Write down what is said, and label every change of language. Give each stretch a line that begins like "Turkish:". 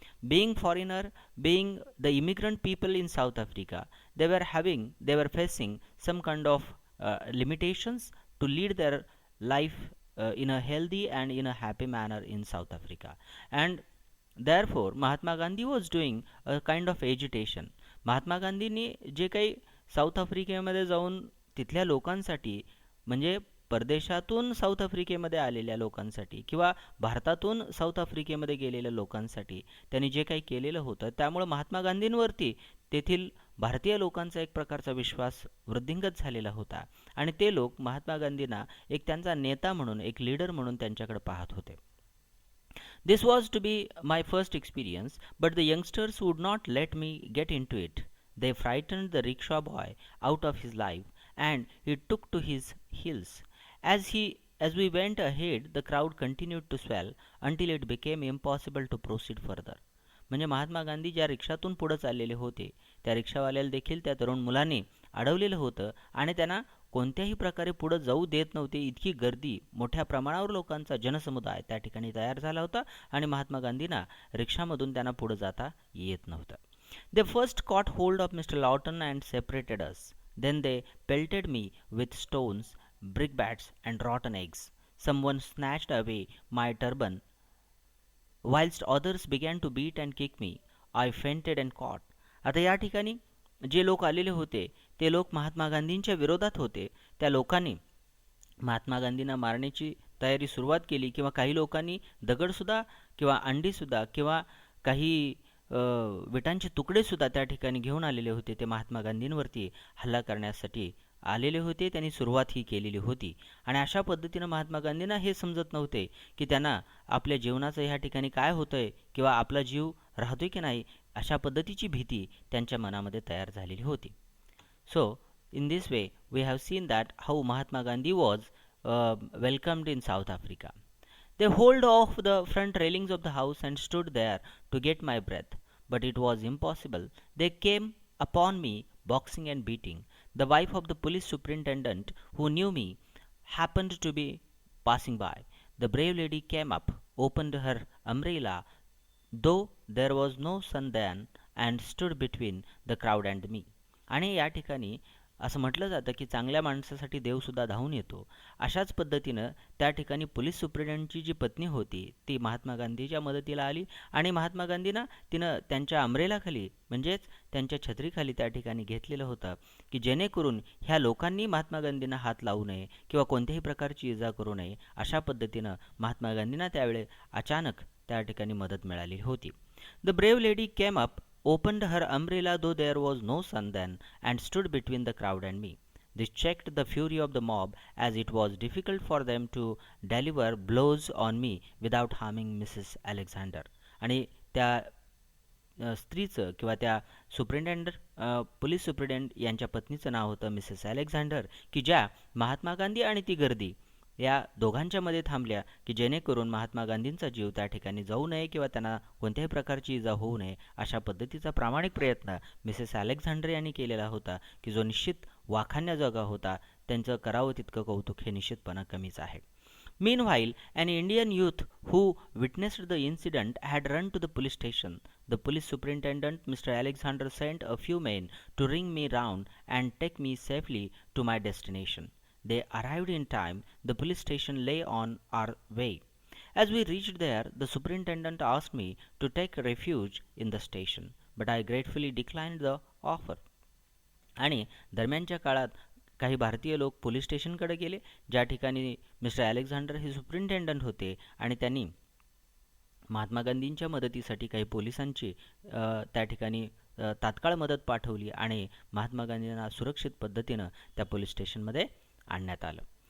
English: Being foreigner, being the immigrant people in South Africa, they were facing some kind of limitations to lead their life in a healthy and in a happy manner in South Africa. And therefore Mahatma Gandhi was doing a kind of agitation.
Marathi: Mahatma गांधींनी जे काही south आफ्रिकेमध्ये जाऊन तिथल्या लोकांसाठी, म्हणजे परदेशातून south आफ्रिकेमध्ये आलेल्या लोकांसाठी किंवा भारतातून साऊथ आफ्रिकेमध्ये गेलेल्या लोकांसाठी त्यांनी जे काही केलेलं होतं, त्यामुळे महात्मा गांधींवरती तेथील भारतीय लोकांचा एक प्रकारचा विश्वास वृद्धिंगत झालेला होता आणि ते लोक महात्मा गांधींना एक त्यांचा नेता म्हणून, एक लीडर म्हणून त्यांच्याकडे पाहत होते.
English: This was to be my first experience, but the youngsters would not let me get into it. They frightened the rickshaw boy out of his life, and he took to his heels. As we went ahead, the crowd continued to swell until it became impossible to proceed further.
Marathi: म्हणजे महात्मा गांधी ज्या रिक्षातून पुढे चाललेले होते, त्या रिक्षावाल्याला देखील त्या तरुण मुलांनी अडवलेलं होतं आणि त्यांना कोणत्याही प्रकारे पुढे जाऊ देत नव्हते. इतकी गर्दी, मोठ्या प्रमाणावर लोकांचा जनसमुदाय त्या ठिकाणी तयार झाला होता आणि महात्मा गांधींना रिक्षामधून त्यांना पुढे जाता येत नव्हतं.
English: They first caught hold of Mr. Lawton and separated us. Then they pelted me with stones, brickbats and rotten eggs. Someone snatched away my turban whilst others began to beat and kick me. I fainted and caught.
Marathi: आता या ठिकाणी जे लोक आलेले होते ते लोक महात्मा गांधींच्या विरोधात होते. त्या लोकांनी महात्मा गांधींना मारण्याची तयारी सुरुवात केली, किंवा काही लोकांनी दगडसुद्धा किंवा अंडीसुद्धा किंवा काही विटांचे तुकडेसुद्धा त्या ठिकाणी घेऊन आलेले होते. ते महात्मा गांधींवरती हल्ला करण्यासाठी आलेले होते. त्यांनी सुरुवात ही केलेली होती आणि अशा पद्धतीनं महात्मा गांधींना हे समजत नव्हते की त्यांना आपल्या जीवनाचं ह्या ठिकाणी काय होतंय किंवा आपला जीव राहतोय की नाही, अशा पद्धतीची भीती त्यांच्या मनामध्ये तयार झालेली होती. So
English: in this way we have seen that how Mahatma Gandhi was welcomed in South Africa. They hold off the front railings of the house and stood there to get my breath, but it was impossible. They came upon me boxing and beating. The wife of the police superintendent, who knew me, happened to be passing by. The brave lady came up, opened her umbrella, though there was no sun then, and stood between the crowd and me.
Marathi: आणि या ठिकाणी असं म्हटलं जातं की चांगल्या माणसासाठी देवसुद्धा धावून येतो. अशाच पद्धतीनं त्या ठिकाणी पोलीस सुप्रिटेंडंटची जी पत्नी होती ती महात्मा गांधीच्या मदतीला आली आणि महात्मा गांधींना तिनं त्यांच्या अमरेलाखाली, म्हणजेच त्यांच्या छत्रीखाली त्या ठिकाणी घेतलेलं होतं की जेणेकरून ह्या लोकांनी महात्मा गांधींना हात लावू नये किंवा कोणत्याही प्रकारची इजा करू नये. अशा पद्धतीनं महात्मा गांधींना त्यावेळी अचानक त्या ठिकाणी मदत मिळालेली होती.
English: The brave lady came up, opened her umbrella though there was no sun then, and stood between the crowd and me. This checked the fury of the mob, as it was difficult for them to deliver blows on me without harming Mrs. Alexander.
Marathi: आणि त्या स्त्रीचं किंवा त्या superintendent police superintendent यांच्या पत्नीचं नाव होतं Mrs Alexander, की ज्या महात्मा गांधी आणि ती गर्दी या दोघांच्या मध्ये थांबल्या, की जेणेकरून महात्मा गांधींचा जीव त्या ठिकाणी जाऊ नये किंवा त्यांना कोणत्याही प्रकारची इजा होऊ नये अशा पद्धतीचा प्रामाणिक प्रयत्न मिसेस अलेक्झांडर यांनी केलेला होता, की जो निश्चित वाखाणण्याजोगा होता. त्यांचं करावं तितकं कौतुक हे निश्चितपणा कमीच आहे.
English: Meanwhile, an Indian youth who witnessed the incident had run to the police station. The police superintendent, Mr. Alexander, sent a few men to ring me round and take me safely to my destination. They arrived in time. The police station lay on our way. As we reached there, the superintendent asked me to take refuge in the station, but I gratefully declined the offer.
Marathi: आणि दरम्यानच्या काळात काही भारतीय लोक police स्टेशनकडे गेले, ज्या ठिकाणी mister Alexander हे सुप्रिंटेंडंट होते, आणि त्यांनी महात्मा गांधींच्या मदतीसाठी काही पोलिसांची त्या ठिकाणी तात्काळ मदत पाठवली आणि महात्मा गांधींना सुरक्षित पद्धतीनं त्या पोलीस स्टेशनमध्ये आणण्यात आलं.